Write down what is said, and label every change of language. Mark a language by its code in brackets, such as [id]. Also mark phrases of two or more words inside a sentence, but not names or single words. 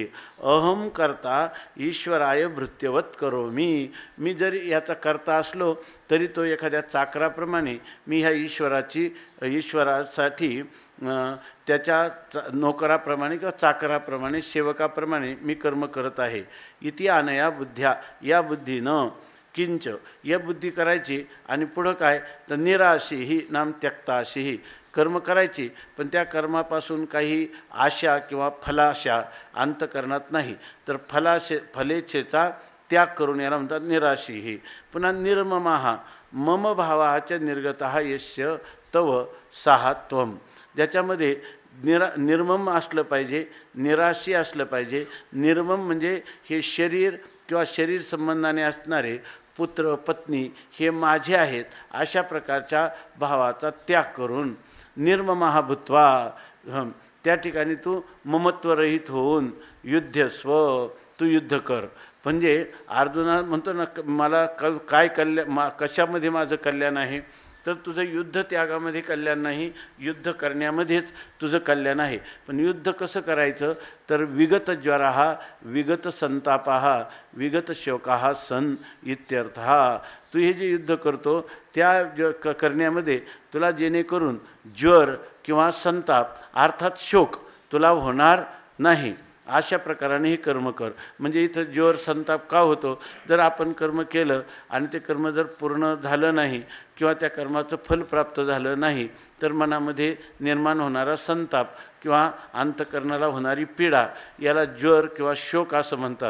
[sa] अहम करता ईश्वराय भृत्यवत करोमी. [mr] मी जरी याचा करता असलो तरी तो एखाद्या चाकराप्रमाणे मी ह्या ईश्वरासाठी त्याच्या नोकराप्रमाणे किंवा चाकराप्रमाणे सेवकाप्रमाणे मी कर्म करत आहे. [sa] इति अनया बुद्ध्या, [mr] या बुद्धीनं किंच या बुद्धी करायची आणि पुढं काय तर [sa] निराशीही नाम त्यक्ताशीही [mr] कर्म करायची, पण त्या कर्मापासून काही आशा किंवा फलाशा अंतकरणात नाही, तर फलेच्छेचा त्याग करून याला म्हणतात निराशीही. [sa] पुन्हा निर्ममाहा मम भावाच्या निर्गतः यस्य तव साहत्वम, [mr] ज्याच्यामध्ये निर्मम असलं पाहिजे, निराशी असलं पाहिजे. निर्मम म्हणजे हे शरीर किंवा शरीर संबंधाने असणारे पुत्र पत्नी हे माझे आहेत अशा प्रकारच्या भावाचा त्याग करून [sa] निर्ममः भूत्वा [mr] त्या ठिकाणी तू ममत्वरहित होऊन युध्यस्व तू युद्ध कर. म्हणजे अर्जुना म्हणतो ना मला काय कशामध्ये माझं कल्याण आहे, तर तुझं युद्ध त्यागामध्ये कल्याण नाही, युद्ध करण्यामध्येच तुझं कल्याण आहे. पण युद्ध कसं करायचं तर [sa] विगत ज्वराः विगत संतापाः विगत शोकाः सन इत्यर्थः. [mr] तू हे जे युद्ध करतो त्या करण्यामध्ये तुला जेणेकरून ज्वर किंवा संताप अर्थात शोक तुला होणार नाही अशा प्रकाराने हे कर्म कर. म्हणजे इथं ज्वर संताप का होतो, जर आपण कर्म केलं आणि ते कर्म जर पूर्ण झालं नाही किंवा त्या कर्माचं फल प्राप्त झालं नाही तर मनामध्ये निर्माण होणारा संताप किंवा अंतकरणाला होणारी पीडा याला ज्वर किंवा शोक असं म्हणतात.